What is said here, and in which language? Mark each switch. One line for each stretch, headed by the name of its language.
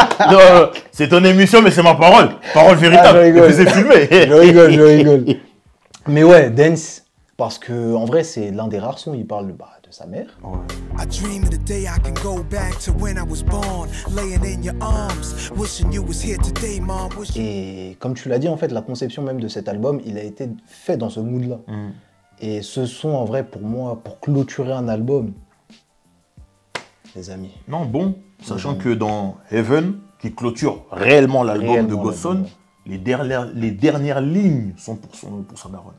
French: Non, c'est ton émission, mais c'est ma parole. Parole véritable. je rigole. Je les ai filmés. je rigole. Mais ouais, Dance, parce que en vrai, c'est l'un des rares sons, il parle de sa mère.
English: I dream of the day I can go back to when I was born, laying in your arms, wishing you was here today, mom.
French: Et comme tu l'as dit, en fait, la conception même de cet album, il a été fait dans ce mood-là. Et ce son, en vrai, pour moi, pour clôturer un album, les amis. Non, bon, sachant que dans Heaven, qui clôture réellement l'album de Réellement Godson, les dernières lignes sont pour sa daronne.